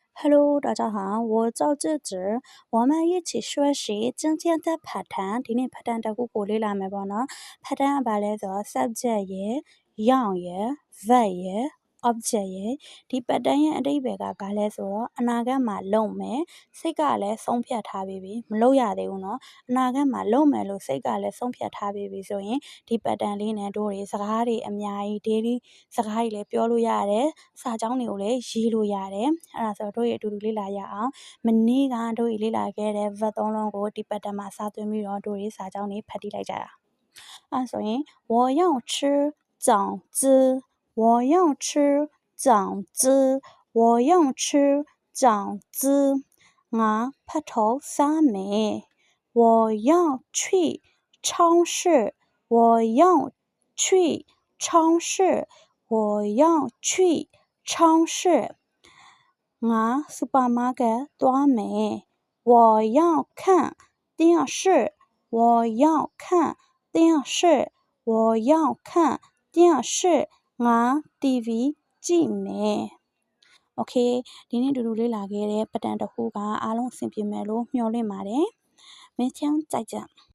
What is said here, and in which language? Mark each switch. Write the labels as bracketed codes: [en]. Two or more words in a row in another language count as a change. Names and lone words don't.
[zh] Hello，大家好，我叫芝芝，我们一起学习今天的 pattern。 [my] ဒီနေ့ pattern တစ်ခုကိုလေ့လာမယ်ပေါ့နော် pattern ကဘာလဲဆိုတော့ subject ရယ် noun ရယ် verb ရယ် object ရယ်ဒီ pattern ရဲ့အဓိပ္ပာယ်ကဘာလဲဆိုတော့အနာဂတ်မှာလုပ်မယ်စိတ်ကလည်းဆုံးဖြတ်ထားပြီးပြီမလုပ်ရသေးဘူးเนาะ အနာဂတ်မှာလုပ်မယ်လို့စိတ်ကလည်းဆုံးဖြတ်ထားပြီးပြီဆိုရင်ဒီ pattern လေးနဲ့တို့တွေစကားတွေအများကြီး daily စကားတွေလည်းပြောလို့ရတယ်စာကြောင်းတွေကိုလည်း ရေးလို့ရတယ်အဲ့ဒါဆိုတော့တို့ရဲ့အတူတူလေ့လာရအောင်မနေ့ကတို့တွေလေ့လာခဲ့တဲ့ verb 3လုံးကိုဒီ pattern မှာစာသွင်းပြီး တော့တို့တွေစာကြောင်းတွေဖတ်တိလိုက်ကြရအောင်အဲ့ဆိုရင် [zh] 我要吃饺 [my] 子我要吃饺 [zh] 子我要吃饺子 [my] ငါဖတ်ထုတ်စားမယ် [zh] 我要去超市我要去超市我要去超 [my] 市ငါစူပါမားကတ်သွားမယ် [zh] 我要看电视我要看电视我要看电视 [my] ငါ TV ကြည့်မယ်Okay ဒီနေ့တူတူလေ့လာခဲ့တဲ့ pattern တစ်ခုကအားလုံးအဆင်ပြေမယ်လို့မျှော်လင့်ပါတယ် [zh] 明天再见